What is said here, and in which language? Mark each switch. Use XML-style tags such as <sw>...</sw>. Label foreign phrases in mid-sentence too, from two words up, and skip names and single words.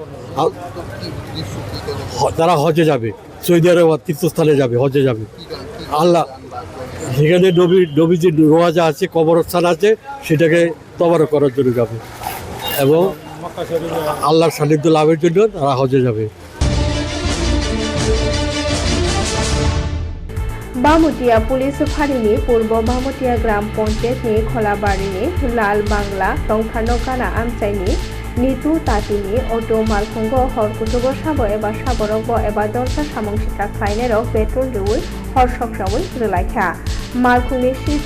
<bn>তারা হজে যাবে, সৌদি আরব তীর্থস্থানে যাবে, হজে যাবে। আল্লাহ সেখানে নবীজি রোয়াজা আছে, কবরস্থান আছে, সেটাকে তবারক করার জন্য যাবে এবং আল্লাহর সান্নিধ্য লাভের জন্য তারা হজে যাবে।</bn> <trp>बामुटिया पुलिस फारिनि पूर्व बामुटिया ग्राम पंचायतनि खोलाबारिनि लाल बांग्ला तंथानो गाना आमचाइनि नितु तातिनि अटो मालखुंग हरकुटुबो साबो एबा साबरग एबा दरसा सामंसिता ख्लायनायरक पेट्रोल रिउल हरसकसावै रलायखा मालखुंनि सिट</trp>